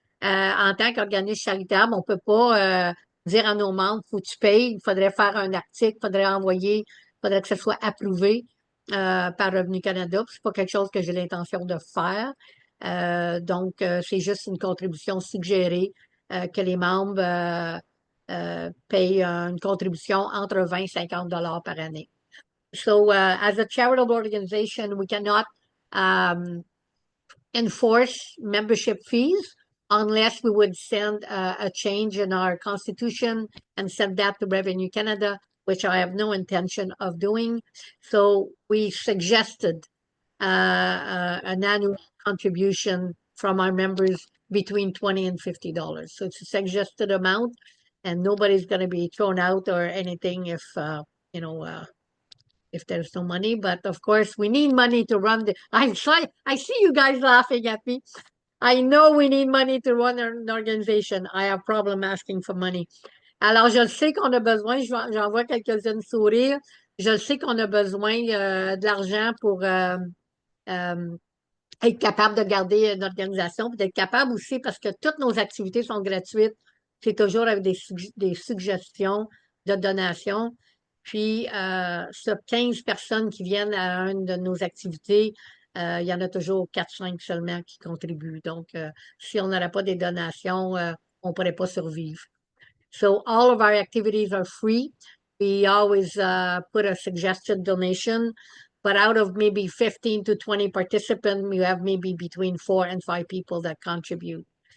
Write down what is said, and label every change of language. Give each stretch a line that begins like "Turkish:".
French: En tant qu'organisme charitable, on ne peut pas dire à nos membres, faut que tu payes, il faudrait faire un article, il faudrait envoyer, il faudrait que ce soit approuvé par Revenu Canada. C'est pas quelque chose que j'ai l'intention de faire. Donc, c'est juste une contribution suggérée que les membres payent une contribution entre 20 et 50 $ par année.
English: So, as a charitable organization, we cannot enforce membership fees unless we would send a change in our constitution and send that to Revenue Canada, which I have no intention of doing. So we suggested an annual contribution from our members between $20 and $50. So it's a suggested amount, and nobody's going to be thrown out or anything if, if there's no money. But of course, we need money to run I see you guys laughing at me. I know we need money to run an organization. I have problem asking for money.
French: Alors, je le sais qu'on a besoin, j'en vois quelques-unes sourire. Je le sais qu'on a besoin de l'argent pour être capable de garder une organisation, puis d'être capable aussi, parce que toutes nos activités sont gratuites. C'est toujours avec des suggestions de donations. Puis, sur 15 personnes qui viennent à une de nos activités, il y en a toujours 4-5 seulement qui contribuent. Donc, si on n'aurait pas des donations, on ne pourrait pas survivre.
English: So, all of our activities are free. We always put a suggested donation, but out of maybe 15 to 20 participants, we have maybe between 4 and 5 people that contribute.